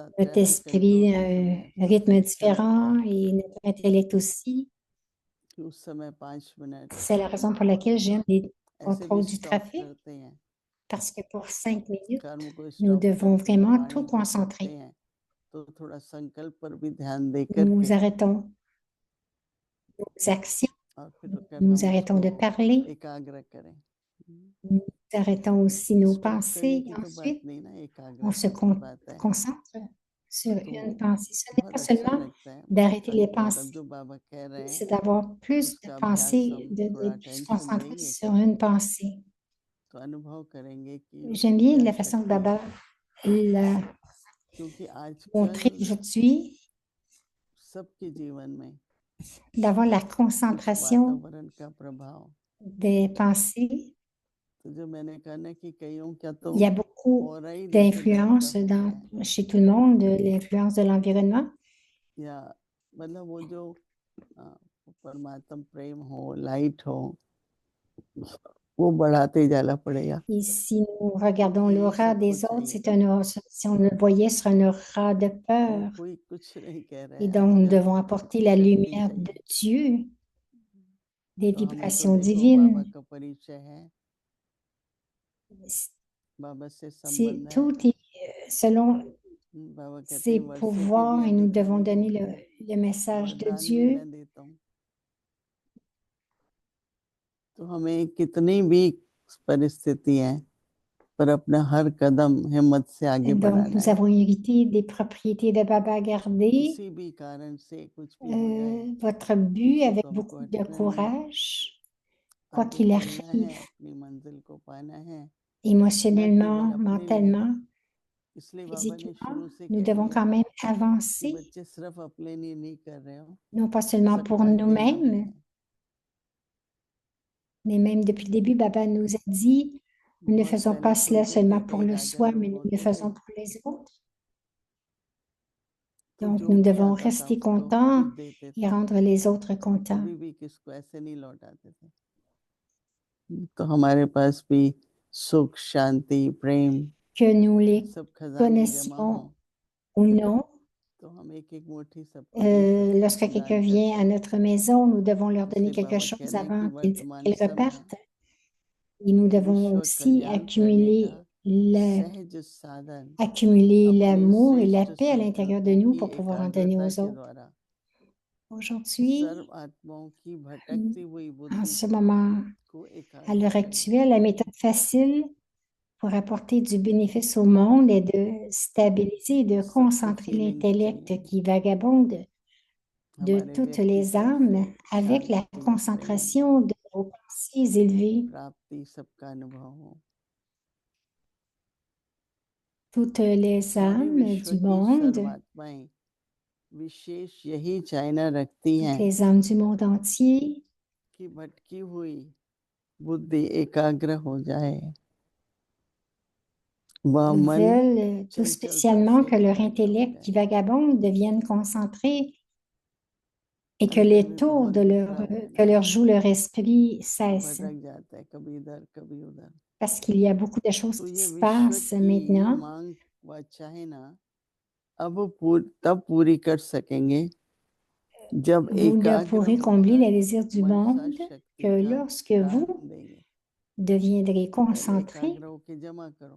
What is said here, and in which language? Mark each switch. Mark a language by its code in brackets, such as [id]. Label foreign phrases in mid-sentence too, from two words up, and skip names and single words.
[fr] notre [en] traffic control [fr] esprit [hi] के समय [fr] rythme [hi] अच्छा लगता [fr] différent [hi] है [fr] et notre intellect aussi. [hi] कि उस समय 5 मिनट [fr] C'est la raison pour laquelle j'aime les [hi] ऐसे भी [fr] contrôles du [hi] स्टॉप [fr] trafic, [hi] करते हैं, [fr] parce que pour 5 minutes, [hi] कर्म को [fr] nous [hi] स्टॉप [fr] devons [hi] करते हैं, [fr] vraiment [hi] वाणी [fr] tout [hi] को करते [fr] concentrer. [hi] हैं, तो थोड़ा संकल्प पर भी ध्यान दे [fr] Nous [hi] करके [fr] arrêtons nos actions, [hi] और फिर करना [fr] nous arrêtons de [hi] उसको [fr] parler, [hi] एकाग्र करें। [fr] nous arrêtons aussi nos [hi] स्टॉप करने [fr] pensées [hi] की [fr] et [hi] तो बात [fr] ensuite [hi] नहीं ना, [fr] on se [hi] एकाग्रता की बात है। [fr] concentre sur [hi] तो [fr] une pensée. Ce n'est [hi] बहुत [fr] pas [hi] अच्छा [fr] seulement [hi] लगता है, [fr] d'arrêter les [hi] मतलब [fr] pensées, [hi] जो बाबा कह रहे [fr] mais [hi] हैं [fr] c'est d'avoir plus de [hi] उसका अभ्यास [fr] pensées, [hi] हम थोड़ा [fr] de se [hi] अटेंशन [fr] concentrer [hi] देंगे [fr] sur [hi] कभी [fr] une pensée. [hi] तो अनुभव करेंगे कि [fr] J'aime [hi] उसकी [fr] bien [hi] क्या [fr] la façon que [hi] शक्ति है, [fr] Baba l'a [hi] क्योंकि आजकल [fr] montré aujourd'hui, [hi] सबके जीवन में [fr] d'avoir la [hi] इस [fr] concentration [hi] वातावरण का प्रभाव, [fr] des pensées. [hi] तो जो मैंने कहा ना कि कईयों क्या तो [fr] Il y a beaucoup [hi] और ही जैसे ढंग का [fr] d'influence [hi] होता है, [fr] chez tout le monde, l'influence de l'environnement. [hi] या मतलब वो जो परमात्मा प्रेम हो, लाइट हो, वो बढ़ाते जाना पड़ेगा। [fr] Et si nous regardons [hi] क्योंकि ये [fr] l'aura [hi] सबको [fr] des autres, [hi] चाहिए, [fr] c'est un aura, si on le voyait, ce serait un aura de [hi] वो [fr] peur. [hi] कोई कुछ नहीं कह रहा [fr] Et [hi] है [fr] donc, nous [hi] आजकल, [fr] devons apporter la [hi] शक्ति [fr] lumière de [hi] चाहिए। [fr] Dieu, des [hi] तो हमें तो [fr] vibrations [hi] देखो बाबा [fr] divines. [hi] का परिचय है, बाबा से [fr] C'est [hi] संबंध है, [fr] tout est selon [hi] बाबा कहते [fr] ses [hi] हैं वर्षे के [fr] pouvoirs [hi] भी [fr] et nous [hi] अधिक [fr] devons donner [hi] अनुभव, [fr] le message de [hi] वरदान भी [fr] Dieu. [hi] मैं देता हूँ। तो हमें कितनी भी परिस्थिति है पर अपना हर कदम हिम्मत से आगे [fr] Et donc, [hi] बढ़ाना [fr] nous [hi] है। [fr] avons hérité des propriétés de Baba à garder. [hi] किसी भी कारण से कुछ भी हो जाए, [fr] Votre but [hi] उससे [fr] avec [hi] तो हमको [fr] beaucoup de [hi] हटना नहीं है, [fr] courage, quoi [hi] आगे [fr] qu'il [hi] चलना है, [fr] arrive, [hi] अपनी मंजिल को पाना है। मैं [fr] émotionnellement, [hi] केवल अपने लिए, [fr] mentalement, [hi] इसलिए बाबा ने [fr] physiquement, [hi] शुरू से [fr] nous [hi] कह [fr] devons [hi] दिया [fr] quand même [hi] कि [fr] avancer, [hi] बच्चे सिर्फ अपने लिए नहीं कर रहे हो, [fr] non pas seulement pour [hi] सबका देना भी [fr] nous-mêmes, [hi] है। [fr] mais même depuis le début, Baba nous a dit, nous ne [hi] बहुत [fr] faisons [hi] पहले [fr] pas cela [hi] सुनते [fr] seulement [hi] थे तो [fr] pour le [hi] एकाग्र [fr] soi, [hi] लोग [fr] mais nous le [hi] होते थे, [fr] faisons pour les autres. [hi] तो [fr] Donc, [hi] जो [fr] nous [hi] भी [fr] devons [hi] आता था [fr] rester [hi] उसको [fr] contents [hi] कुछ देते [fr] et [hi] थे, [fr] rendre les autres contents. [hi] कभी भी किसको ऐसे नहीं लौटाते थे। तो हमारे पास भी सुख, शांति, प्रेम, [fr] Que nous les [hi] सब खजाने जमा हो, [fr] connaissions ou non, [hi] तो तो हम एक एक मुट्ठी सबको दे सकते [fr] Lorsque [hi] हैं [fr] quelqu'un [hi] दान [fr] vient à [hi] करके। [fr] notre maison, nous devons leur donner [hi] इसलिए [fr] quelque [hi] बाबा कह [fr] chose [hi] रहे हैं कि [fr] avant [hi] वर्तमान [fr] qu'ils [hi] समय [fr] repartent. Et nous devons [hi] विश्व [fr] aussi [hi] कल्याण करने का [fr] accumuler [hi] सहज साधन [fr] accumuler [hi] अपने [fr] l'amour et la [hi] श्रेष्ठ [fr] paix à l'intérieur de [hi] संकल्पों [fr] nous [hi] की [fr] pour pouvoir en donner [hi] एकाग्रता [fr] aux [hi] के [fr] autres. [hi] द्वारा [fr] Aujourd'hui, [hi] सर्व आत्माओं की भटकती हुई [fr] en [hi] बुद्धि [fr] ce moment, [hi] को [fr] à [hi] एकाग्र [fr] l'heure [hi] करें। [fr] actuelle, la méthode facile pour apporter du bénéfice au monde est de stabiliser et de [hi] सबको [fr] concentrer [hi] फीलिंग्स [fr] l'intellect [hi] चाहिए, [fr] qui vagabonde de [hi] हमारे [fr] toutes les [hi] व्यक्तित्व [fr] âmes [hi] से [fr] avec la [hi] शांति, प्रेम, [fr] concentration de vos pensées élevées. [hi] प्राप्ति सबका अनुभव हो। [fr] Toutes les [hi] पूरे [fr] âmes [hi] विश्व [fr] du [hi] की [fr] monde, [hi] सर्वात्माएं विशेष यही चाहना रखती [fr] toutes [hi] हैं [fr] les âmes du monde entier [hi] कि भटकी हुई बुद्धि एकाग्र हो जाए, वह मन [fr] veulent tout [hi] चंचलता [fr] spécialement [hi] से [fr] que leur [hi] एकाग्र हो [fr] intellect qui [hi] जाए। [fr] vagabonde devienne concentré et que [hi] आजकल [fr] les [hi] भी [fr] tours [hi] बहुत [fr] de [hi] बिखरा हुआ है [fr] que [hi] ना, [fr] leur joue leur esprit [hi] सब [fr] cessent. [hi] भटक जाता है, कभी इधर कभी उधर। [fr] Parce qu'il y a beaucoup de choses [hi] तो [fr] qui [hi] ये [fr] se [hi] विश्व [fr] passent [hi] की [fr] maintenant. [hi] मांग व चाहना अब तब पूरी कर सकेंगे जब [fr] Vous ne [hi] एकाग्र [fr] pourrez combler [hi] होकर [fr] les désirs du [hi] मनसा [fr] monde [hi] शक्ति [fr] que [hi] का [fr] lorsque [hi] दान [fr] vous [hi] देंगे। [fr] deviendrez [hi] तो पहले [fr] concentré [hi] एकाग्र होके जमा करो,